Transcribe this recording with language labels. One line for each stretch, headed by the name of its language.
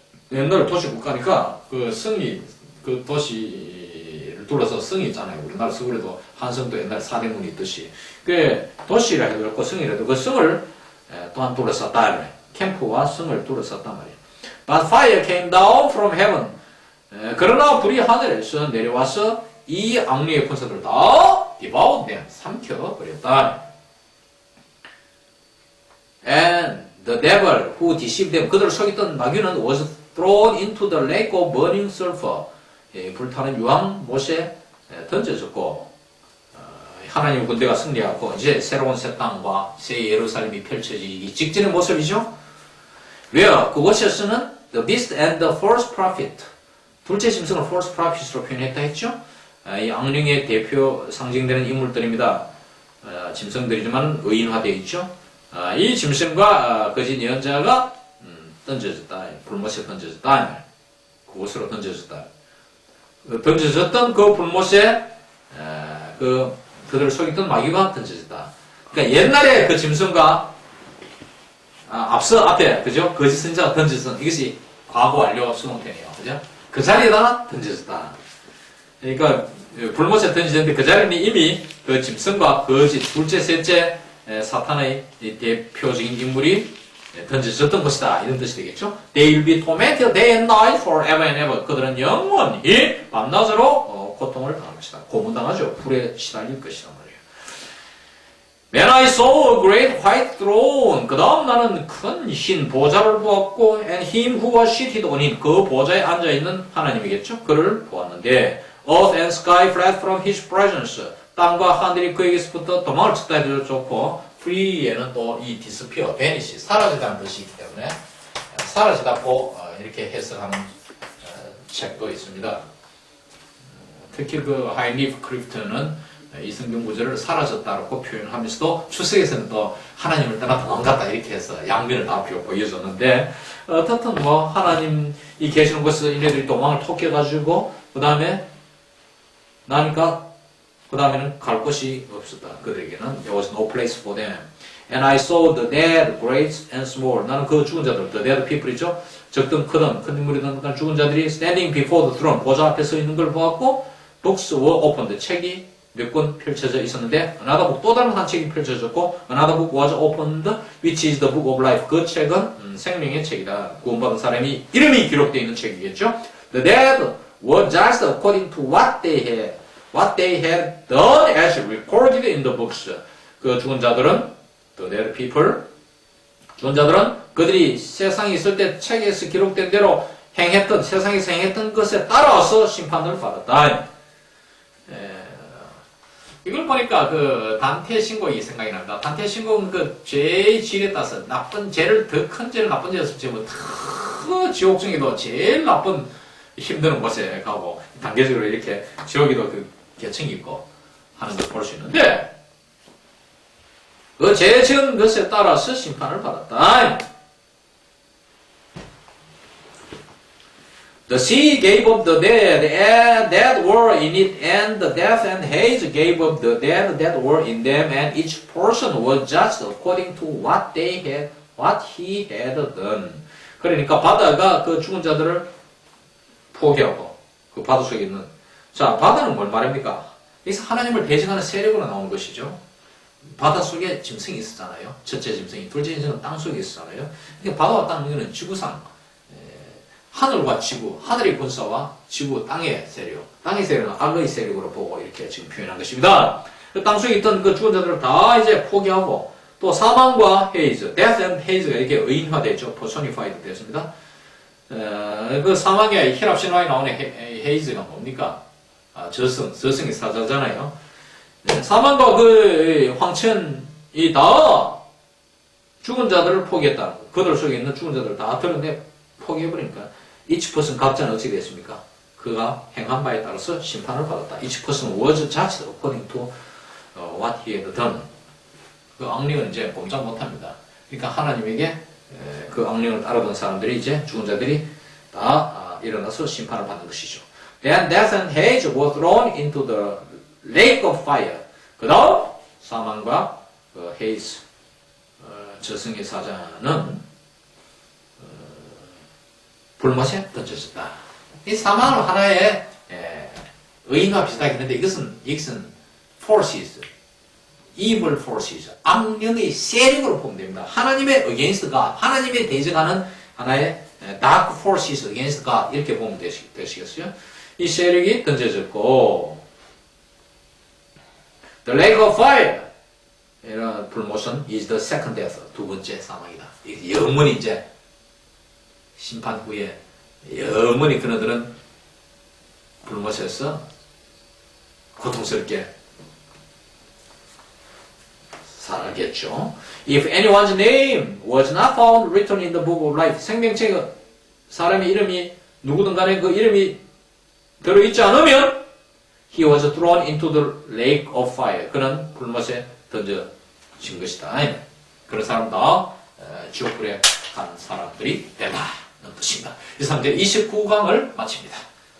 Korean: 옛날에 도시 국가니까 그 승리 그 도시를 둘러서 성이 있잖아요. 우리나라 서울에도 한성도 옛날에 사대문이 있듯이. 그 도시라 해도 그렇고 성이라도 그 성을 또한 둘러쌌다. 캠프와 성을 둘러쌌단 말이에요.
English: But fire came down from heaven.
Korean: 그러나 불이 하늘에서 내려와서 이 악령의 군사들을 다
English: devoured,
Korean: 삼켜버렸다.
English: And the devil who deceived them,
Korean: 그들을 속였던 마귀는
English: was thrown into the lake of burning sulfur.
Korean: 불타는 유황 못에 던져졌고, 하나님의 군대가 승리하고 이제 새로운 새 땅과 새 예루살렘이 펼쳐지기 직전의 모습이죠. 왜요? 그곳에서는
English: the beast and the false prophet,
Korean: 둘째 짐승을
English: false prophet으로 표현했다 했죠.
Korean: 이 악령의 대표 상징되는 인물들입니다. 짐승들이지만 의인화되어 있죠. 이 짐승과 거짓 예언자가 던져졌다. 불못에 던져졌다. 그곳으로 던져졌다. 던져졌던 그 불못에 그들을 속였던 마귀가 던져졌다. 그러니까 옛날에 그 짐승과 앞에 그죠? 거짓 선지자가 던져졌던 이것이 과거 완료 수동태네요. 그죠? 그 자리에다 던져졌다. 그러니까 불못에 던져졌는데 그 자리는 이미 그 짐승과 거짓 둘째 셋째 사탄의 대표적인 인물이 던져졌던 것이다. 이런 뜻이 되겠죠.
English: They will be tormented day and night forever and ever.
Korean: 그들은 영원히 밤낮으로 고통을 당할 것이다. 고문당하죠. 불에 시달릴 것이다 말이에요.
English: When I saw a great white throne.
Korean: 그 다음 나는 큰 흰 보좌를 보았고
English: and him who was seated on it.
Korean: 그 보좌에 앉아있는 하나님이겠죠. 그를 보았는데
English: Earth and sky fled from his presence.
Korean: 땅과 하늘이 그에게서부터 도망을 쳤다 해도 좋고 free에는 또 이
English: disappear, vanish,
Korean: 사라지다는 뜻이 있기 때문에 사라지다고 이렇게 해석하는 책도 있습니다. 특히 그 하이니프 크리프트는 이성경 구절을 사라졌다고 표현하면서도 출석에서는 또 하나님을 떠나 도망갔다 이렇게 해서 양면을 다 보여줬는데 어떻든 뭐 하나님이 계시는 곳에서 이네들이 도망을 토껴가지고 그 다음에 나니까 그 다음에는 갈 곳이 없었다. 그들에게는
English: there was no place for them. And I saw the dead, great and small.
Korean: 나는 그 죽은 자들,
English: the dead people
Korean: 이죠. 적든 크든 큰 인물이든 죽은 자들이
English: standing before the throne,
Korean: 보좌 앞에 서 있는 걸 보았고
English: books were opened.
Korean: 책이 몇 권 펼쳐져 있었는데
English: another book,
Korean: 또 다른 한 책이 펼쳐졌고
English: another book was opened, which is the book of life.
Korean: 그 책은 생명의 책이다. 구원받은 사람이 이름이 기록되어 있는 책이겠죠.
English: The dead were just according to what they had done as recorded in the books.
Korean: 그 죽은 자들은,
English: the dead people,
Korean: 죽은 자들은 그들이 세상에 있을 때 책에서 기록된 대로 세상에서 행했던 것에 따라서 심판을 받았다. 이걸 보니까 그 단테 신곡이 생각이 납니다. 단테 신곡은 그 죄의 질에 따라서 나쁜 죄를, 더 큰 죄를 나쁜 죄를 지으면 더 지옥 중에도 제일 나쁜 힘드는 곳에 가고 단계적으로 이렇게 지옥에도 그 계층이 있고 하는 걸 볼 수 있는데 그 죄 지은 것에 따라서 심판을 받았다.
English: The sea gave up the dead that were in it, and the death and Hades gave up the dead that were in them, and each person was just according to what he had done.
Korean: 그러니까 바다가 그 죽은 자들을 포기하고 그 바다 속에 있는 자 바다는 뭘 말합니까? 여기서 하나님을 대적하는 세력으로 나오는 것이죠. 바다 속에 짐승이 있었잖아요. 첫째 짐승이, 둘째 짐승은 땅 속에 있었잖아요. 그러니까 바다와 땅은 지구상 하늘과 지구, 하늘의 군사와 지구, 땅의 세력. 땅의 세력은 악의 세력으로 보고 이렇게 지금 표현한 것입니다. 그 땅 속에 있던 그 죽은 자들을 다 이제 포기하고 또 사망과 헤이즈,
English: death and haze
Korean: 가 이렇게 의인화되죠. personified 되었습니다. 그 사망의 히랍 신화에 나오는 헤이즈가 뭡니까? 저승의 사자잖아요. 사망과 그 황천이 다 죽은 자들을 포기했다. 그들 속에 있는 죽은 자들을 다 드러내 포기해버리니까
English: each person
Korean: 각자는 어떻게 됐습니까? 그가 행한 바에 따라서 심판을 받았다.
English: each person was judged according to what he had done.
Korean: 그 악령은 이제 꼼짝 못합니다. 그러니까 하나님에게 그 악령을 따르던 사람들이 이제 죽은 자들이 다 일어나서 심판을 받는 것이죠.
English: Then death and Hades were thrown into the lake of fire.
Korean: 그 다음 사망과 헤이스 저승의 사자는 불못에 던져졌다. 이 사망은 하나의 의인과 비슷하긴 한데 이것은
English: forces, evil forces,
Korean: 악령의 세력으로 보면 됩니다. 하나님의
English: against God,
Korean: 하나님의 대적하는 하나의
English: dark forces against God
Korean: 이렇게 보면 되시겠어요? 이 세력이 던져졌고
English: the lake of fire
Korean: 이런 불모선
English: is the second death,
Korean: 두 번째 사망이다. 영원히 이제 심판 후에 영원히 그들은 불못에서 고통스럽게 살겠죠.
English: If anyone's name was not found written in the book of life,
Korean: 생명책에 사람의 이름이 누구든 간에 그 이름이 들어있지 않으면
English: he was thrown into the lake of fire.
Korean: 그는 불못에 던져진 것이다. 그런 사람 다 지옥불에 간 사람들이 되다는 뜻입니다. 이상 제 29강을 마칩니다.